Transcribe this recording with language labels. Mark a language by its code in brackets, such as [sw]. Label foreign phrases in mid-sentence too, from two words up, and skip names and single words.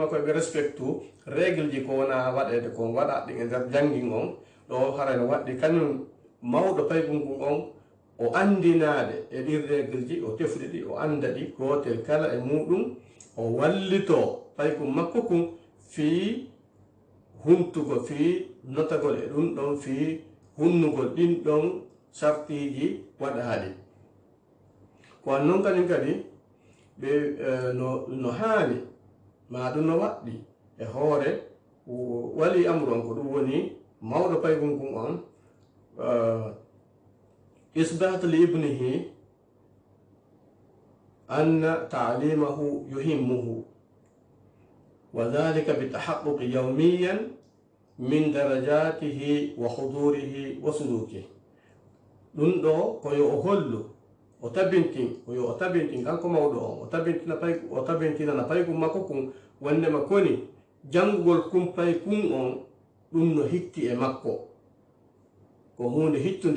[ff] koye ɓe respectu règle ji ko wona waɗede kon waɗa ɗin e nder janngin on ɗo harayno waɗɗi kañum mawɗo paygungun on o andinaade e ɗin règle ji o tefude ɗi o anda ɗi gotel kala e muɗum o wallito paygum makko kun fii huntugol fii notagol e ɗum ɗon fii hunnugol ɗin ɗon sartiji waɗaɗi ko an noon kañum kadi ɓe no haani ma ɗum no waɗɗi e hoore wali amru on ko ɗum woni mawɗo paygungun on [ar] إثبات لابنه أن تعليمه يهمه وذلك بالتحقق يوميا من درجاته وحضوره وسلوكه [ff] ɗum ɗo koyo o hollu o tabintin kanko mawɗo on o tabintinana paygum makko kun wondema koni janngugol kumpay kun on ɗum no hitti e makko ko hunde hittunde